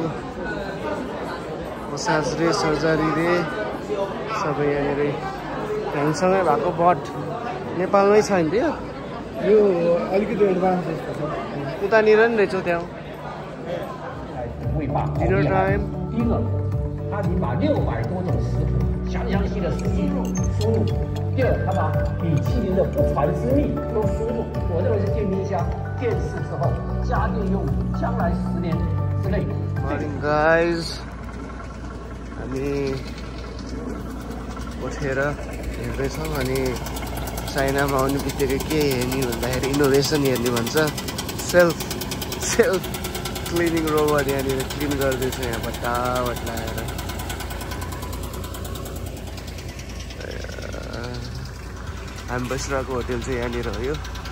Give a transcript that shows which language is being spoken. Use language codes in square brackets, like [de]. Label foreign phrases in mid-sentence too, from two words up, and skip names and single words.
[ne] मसाज रे सर्जरी रे सबै यहाँनिर हामीसँगै भएको बट नेपालमै छ नि त्यो यो अलिकति एडभान्स उतानिर नि रहेछ त्यहाँ [en] dinner time [zh] 它已把600多种食谱详细的输入。第二，它把米其林的不传之秘都输入。我认为是电冰箱、电视之后家电用品，将来10年之内。 [en] Morning guys, [ne] हामी उठेर हेर्दैछौँ अनि चाइनामा आउने बित्तिकै के हेर्ने भन्दाखेरि इनोभेसन हेर्ने भन्छ [en] self cleaning robot [ne] यहाँनिर क्लिन गर्दैछ यहाँ बट्टाबट लगाएर हामी बसिरहेको होटेल चाहिँ यहाँनिर हो यो